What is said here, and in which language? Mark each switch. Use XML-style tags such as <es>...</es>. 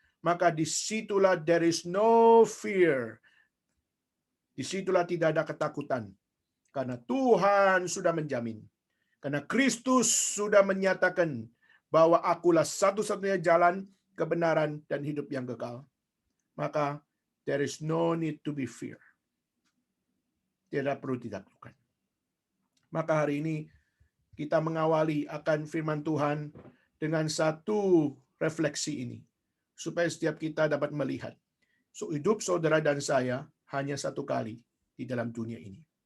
<id>maka disitulah</id> <en>there is no fear.</en> <id>Disitulah tidak ada ketakutan. Karena Tuhan sudah menjamin. Karena Kristus sudah menyatakan bahwa akulah satu-satunya jalan, kebenaran, dan hidup yang kekal. Maka</id> <en>there is no need to be fear.</en> <id>Tidak perlu ditaklukkan. Maka hari ini kita mengawali akan firman Tuhan dengan satu refleksi ini. Supaya setiap kita dapat melihat. Hidup saudara dan saya hanya satu kali di dalam dunia ini.</id>